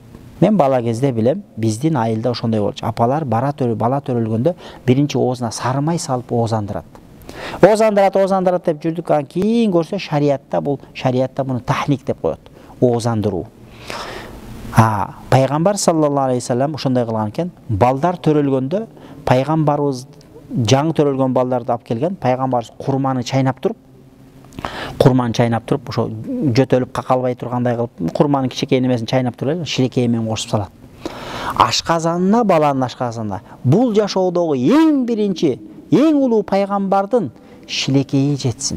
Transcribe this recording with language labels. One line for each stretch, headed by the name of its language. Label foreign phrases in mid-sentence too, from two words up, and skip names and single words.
Kyrgyz: Мен бала кезде билем, биздин айылда ошондой болчу. Апалар бала төрөлгөндө биринчи оозуна сары май салып оозандырат. Оозандырат деп жүрдүк. Анан кийин көрсө шариатта муну тахник деп коет. Оозандыруу. Пайгамбар
Arabic: صلى الله عليه وسلم
Kyrgyz: ошондой кылган экен. Балдар төрөлгөндө пайгамбарыбыз жаңы төрөлгөн балдарды алып келген. Пайгамбарыбыз курманы чайнап туруп, ошо жөтөлүп какалбай тургандай кылып, курманын кичинекей немесин чайнап туруп, шилекей менен кошуп салат. Ашказанына, баланын ашказанына. Бул жашоодогу эң биринчи, эң улуу пайгамбардын шилекейи жетсин.